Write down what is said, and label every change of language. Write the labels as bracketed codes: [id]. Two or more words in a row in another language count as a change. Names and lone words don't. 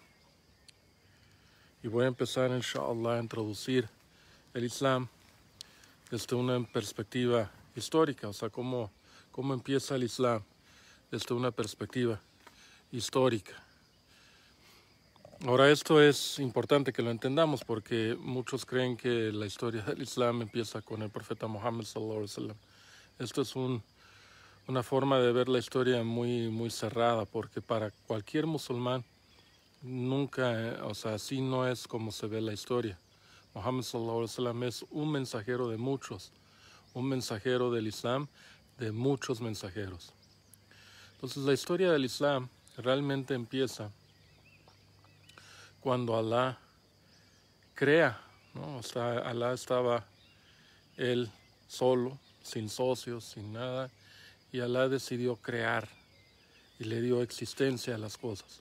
[es] Y voy a empezar, inshallah, a introducir el Islam desde una perspectiva histórica, o sea, cómo empieza el Islam desde una perspectiva histórica. Ahora, esto es importante que lo entendamos porque muchos creen que la historia del Islam empieza con el profeta Muhammad [ar] صلى الله عليه وسلم. [es] Esto es una forma de ver la historia muy cerrada, porque para cualquier musulmán nunca, o sea, así no es como se ve la historia. Muhammad [ar] صلى الله عليه وسلم [es] es un mensajero de muchos, un mensajero del Islam de muchos mensajeros. Entonces la historia del Islam realmente empieza cuando Alá crea, ¿no? O sea, Alá estaba él solo, sin socios, sin nada, y Alá decidió crear y le dio existencia a las cosas.